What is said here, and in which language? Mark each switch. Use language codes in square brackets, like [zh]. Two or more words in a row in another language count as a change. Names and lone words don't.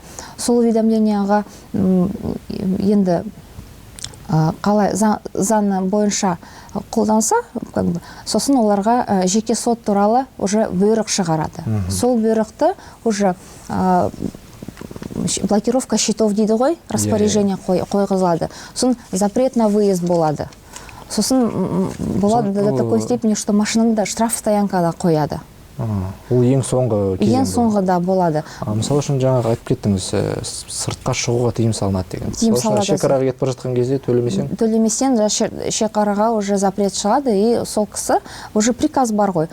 [kk] Сол уведомленияға енді қалай заң бойынша қолданса, сосын оларға жеке сот туралы уже бұйрық шығарады. Сол бұйрықты уже [ru] блокировка счетов [kk] дейді ғой, распоряжение қойғызылады. Сосын [ru] запрет на выезд [kk] болады. Сосын болады [ru] до такой степени, что [kk] машинаны да [ru] штраф стоянкада [kk] қояды. Ол ең соңғы кезең. Ең соңғыда болады. Мысалы үшін жаңағы айтып кеттіңіз, сыртқа шығуға тыйым салынады деген. Тыйым салады. Шекараға кетіп бара жатқан кезде Төлемесең шекараға [ru] уже запрет [kk] шығады, и сол кісі [ru] уже приказ [kk] бар ғой.